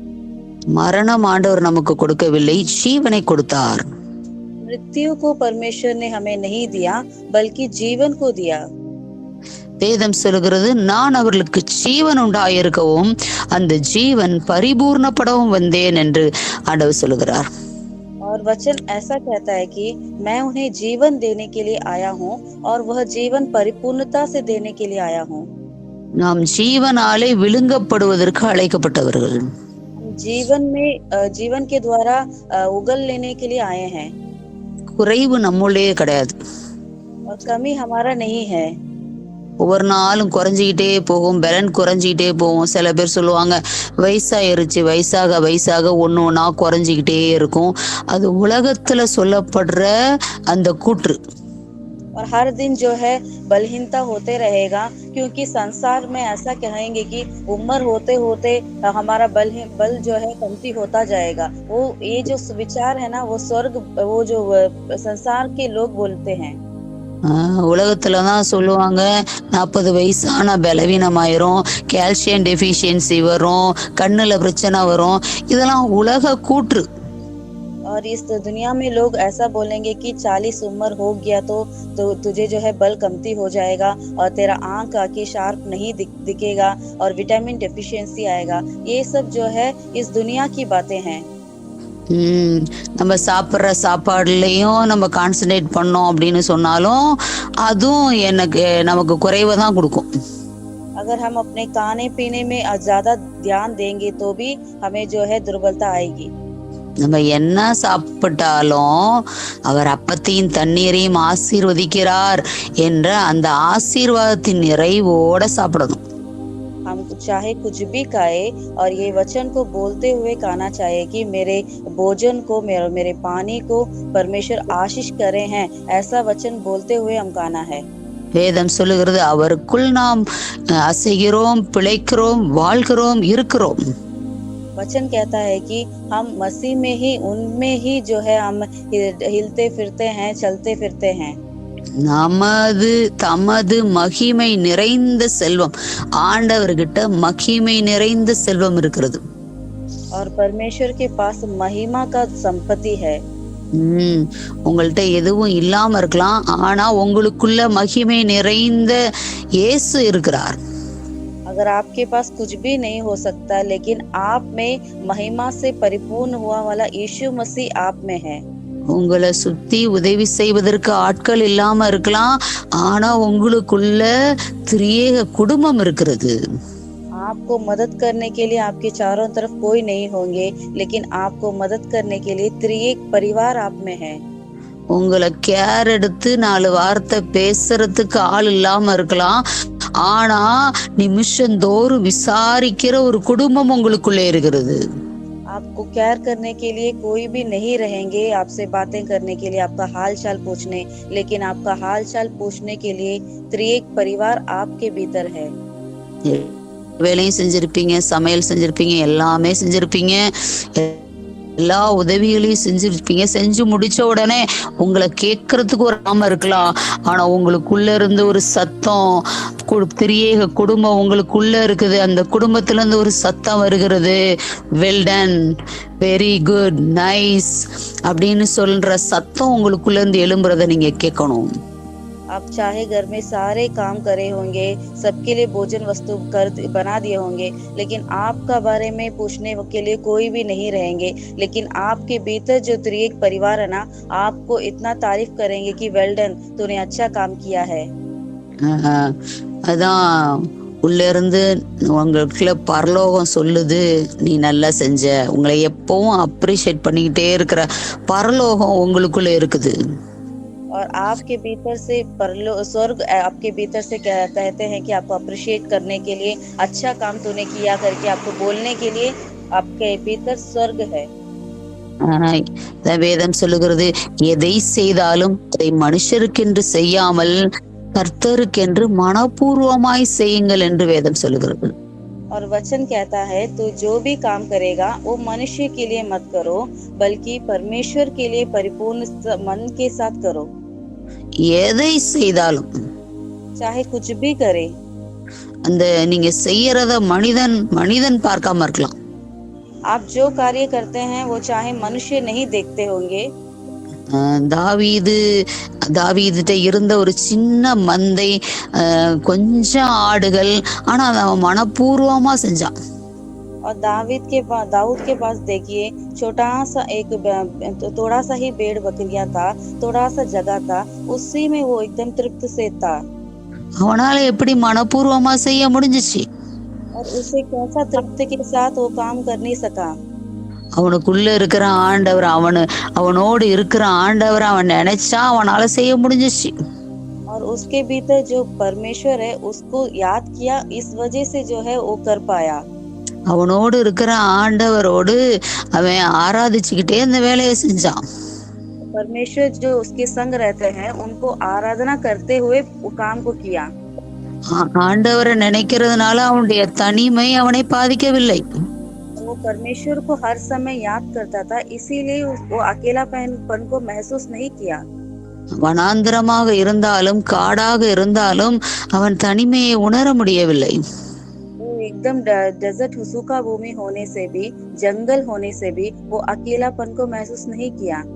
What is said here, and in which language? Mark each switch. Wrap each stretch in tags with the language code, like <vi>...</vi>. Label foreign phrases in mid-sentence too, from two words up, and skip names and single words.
<ta>மரணம் ஆண்டவர் நமக்கு கொடுக்கவில்லை, ஜீவனை கொடுத்தார்.</ta> <hi>मृत्यु को परमेश्वर ने हमें नहीं दिया बल्कि जीवन को दिया।</hi> <ta>வேதம் சொல்கிறது, நான் அவர்களுக்கு ஜீவன் உண்டாயிருக்கவும் அந்த ஜீவன் பரிபூர்ணப்படவும் வந்தேன் என்று ஆண்டவர் சொல்கிறார்.</ta> <hi>और वचन ऐसा कहता है कि मैं उन्हें जीवन देने के लिए आया हूँ और वह जीवन परिपूर्णता से देने के लिए आया हूँ।</hi> <ta>நாம் ஜீவனாலே விழுங்கப்படுவதற்கு அழைக்கப்பட்டவர்கள்.</ta> <hi>जीवन के द्वारा उगल लेने के लिए आए हैं।</hi> <ta>குறைவு நம்மளே கிடையாது.</ta> <hi>और कमी हमारा नहीं है।</hi> <ta>ஒவ்வொரு நாளும் குறைஞ்சிக்கிட்டே போகும், பலன் குறைஞ்சிக்கிட்டே போகும். சில பேர் சொல்லுவாங்க, வயசாயிருச்சு, வயசாக ஒண்ணா குறைஞ்சிக்கிட்டே இருக்கும். அது உலகத்துல சொல்லப்படுற அந்த கூற்று.</ta> <hi>और हर दिन जो है बलहीनता होते रहेगा, क्योंकि संसार में ऐसा कहेंगे कि उम्र होते होते हमारा बल जो है कमती होता जाएगा। वो ये जो विचार है ना, वो स्वर्ग, वो जो संसार के लोग बोलते हैं।</hi> <ta>உலகத்துலதான் சொல்லுவாங்க 40 வயசான பலவீனமாயிரும்,</ta> <en>calcium deficiency</en> <ta>வரும், கண்ணுல பிரச்சனை வரும். இதெல்லாம் உலக கூற்று.</ta> <hi>और इस दुनिया में लोग ऐसा बोलेंगे कि 40 उम्र हो गया तो तुझे जो है बल कमती हो जाएगा और तेरा आंख आके शार्प नहीं दिखेगा और</hi> <en>vitamin deficiency</en> <hi>आएगा। ये सब जो है इस दुनिया की बातें हैं।</hi> <ta>நம்ம சாப்பிட்ற சாப்பாடுலயும் நம்ம கான்சன்ட்ரேட் பண்ணோம் அப்படின்னு சொன்னாலும் அதுவும் எனக்கு நமக்கு குறைவை தான் கொடுக்கும்.</ta> <hi>अगर हम अपने खाने पीने में ज्यादा ध्यान देंगे तो भी हमें जो है दुर्बलता आएगी।</hi> <ta>நம்ம என்ன சாப்பிட்டாலும் அவர் அப்பத்தையும் தண்ணீரையும் ஆசீர்வதிக்கிறார் என்ற அந்த ஆசீர்வாதத்தின் நிறைவோட சாப்பிடணும்.</ta> <hi>हम चाहे कुछ भी खाए और ये वचन को बोलते हुए खाना चाहिए कि मेरे भोजन को मेरे पानी को परमेश्वर आशीष करे हैं, ऐसा वचन बोलते हुए हम खाना है।</hi> <ta>வேதம் சொல்லுகிறது அவருக்குள் நாம் அசைகிறோம், பிழைக்கிறோம், வாழ்கிறோம், இருக்கிறோம்.</ta> <hi>वचन कहता है कि हम मसीह में ही उनमें ही जो है हम हिलते फिरते हैं, चलते फिरते हैं।</hi> <ta>தமது மகிமை நிறைந்த செல்வம், ஆண்டவர்கிட்ட மகிமை நிறைந்த செல்வம் இருக்கிறது.</ta> <hi>और परमेश्वर के पास महिमा का संपत्ति है।</hi> <ta>உங்கள்கிட்ட எதுவும் இல்லாம இருக்கலாம், ஆனா உங்களுக்குள்ள மகிமை நிறைந்த இயேசு இருக்கிறார்.</ta> <hi>अगर आपके पास कुछ भी नहीं हो सकता, लेकिन आप में महिमा से परिपूर्ण हुआ वाला यीशु मसीह आप में है।</hi> <ta>உங்களை சுத்தி உதவி செய்வதற்கு ஆட்கள் இல்லாம இருக்கலாம், ஆனா உங்களுக்குள்ள திரியேக குடும்பம் இருக்கிறது.</ta> <hi>आपको मदद करने के लिए आपके चारों तरफ कोई नहीं होंगे, लेकिन आपको मदद करने के लिए त्रिएक परिवार आप में है।</hi> <ta>உங்களை கேர் எடுத்து 4 வார்த்தை பேசுறதுக்கு ஆள் இல்லாம இருக்கலாம், ஆனா நிமிஷந்தோறும் விசாரிக்கிற ஒரு குடும்பம் உங்களுக்குள்ள இருக்கிறது.</ta> <hi>आपको केयर करने के लिए कोई भी नहीं रहेंगे, आपसे बातें करने के लिए, आपका हाल चाल पूछने, लेकिन आपका हाल चाल पूछने के लिए त्रिएक परिवार आपके भीतर है।</hi> <ta>வேலையும் செஞ்சிருப்பீங்க, சமையல் செஞ்சிருப்பீங்க, எல்லாமே செஞ்சிருப்பீங்க, எல்லா உதவிகளையும் செஞ்சிருப்பீங்க. செஞ்சு முடிச்ச உடனே உங்களை கேட்கறதுக்கு ஒரு ஆம இருக்கலாம், ஆனா உங்களுக்குள்ள இருந்து ஒரு சத்தம், திரியேக குடும்பம் உங்களுக்குள்ள இருக்குது, அந்த குடும்பத்துல இருந்து ஒரு சத்தம் வருகிறது,</ta> <en>well done, very good, nice</en> <ta>அப்படின்னு சொல்ற சத்தம் உங்களுக்குள்ள இருந்து எழும்புறத நீங்க கேட்கணும்.</ta> <hi>आप चाहे घर में सारे काम करे होंगे, सबके लिए भोजन वस्तु बना दिए होंगे, लेकिन आपका बारे में पूछने के लिए कोई भी नहीं रहेंगे, लेकिन आपके भीतर जो त्रिएक परिवार है ना, आपको इतना तारीफ करेंगे कि</hi> <en>well done,</en> <hi>तूने अच्छा काम किया है।</hi> <ta>அதான் உள்ள இருந்து உங்களுக்குள்ள பரலோகம் சொல்லுது, நீ நல்லா செஞ்ச. உங்களை எப்பவும் அப்ரிஷியேட் பண்ணிக்கிட்டே இருக்கிற பரலோகம் உங்களுக்குள்ள இருக்குது.</ta> <hi>और आपके भीतर से स्वर्ग आपके भीतर से कहते हैं कि आपको अप्रिशिएट करने के लिए, अच्छा काम तूने किया करके आपको बोलने के लिए आपके भीतर स्वर्ग है।</hi> <ta>வேதம் சொல்லுகிறது, எதை செய்தாலும் அதை மனுஷருக்கென்று செய்யாமல் கர்த்தருக்கென்று மனப்பூர்வமாய் செய்யுங்கள் என்று வேதம் சொல்லுகிறது.</ta> <hi>और वचन कहता है, तो जो भी काम करेगा वो मनुष्य के लिए मत करो, बल्कि परमेश्वर के लिए परिपूर्ण मन के साथ करो।</hi> <ta>எதை செய்தாலும்,</ta> <hi>चाहे कुछ भी करे,</hi> <ta>அந்த நீங்க செய்யறத மனிதன் பார்க்காம இருக்கலாம்.</ta> <hi>आप जो कार्य करते हैं वो चाहे मनुष्य नहीं देखते होंगे।</hi> <ta>தாவீதுட்ட இருந்த ஒரு சின்ன மந்தை, கொஞ்சம் ஆடுகள், ஆனா அவன் மனப்பூர்வமா செஞ்சான்.</ta> <hi>और दाऊद के पास देखिए, छोटा सा एक थोड़ा सा ही भेड़ बकरियां था, थोड़ा सा जगह था, उसी में वो एकदम तृप्त से था।</hi> <ta>அவனால எப்படி மனப்பூர்வமா செய்ய முடிஞ்சிச்சு?</ta> <hi>और उसे कैसा तृप्ति के साथ वो काम कर नहीं सका?</hi> <ta>அவனுக்குள்ள இருக்கிற ஆண்டவர், அவனோடு இருக்கிற ஆண்டவர் அவன் நினைச்சா அவனால செய்ய முடிஞ்சிச்சு.</ta> <hi>और उसके भीतर जो परमेश्वर है उसको याद किया, इस वजह से जो है वो कर पाया।</hi> <ta>அவனோடு இருக்கிற ஆண்டவரோடு அவன் ஆராதிச்சுக்கிட்டே இந்த வேலையை செஞ்சான்.</ta> <hi>परमेश्वर जो उसके संग रहते हैं उनको आराधना करते हुए वो काम को किया।</hi> <ta>ஆண்டவரை நினைக்கிறதுனால அவனுடைய தனிமை அவனை பாதிக்கவில்லை.</ta> <hi>वो परमेश्वर को हर समय याद करता था, इसीलिए वो अकेलापन को महसूस नहीं किया।</hi> <ta>வனாந்திரமாக இருந்தாலும் காடாக இருந்தாலும் அவன் தனிமையை உணர முடியவில்லை.</ta> <hi>वो एकदम डेजर्ट सूखा भूमि होने से भी, जंगल होने से भी वो अकेलापन को महसूस नहीं किया।</hi>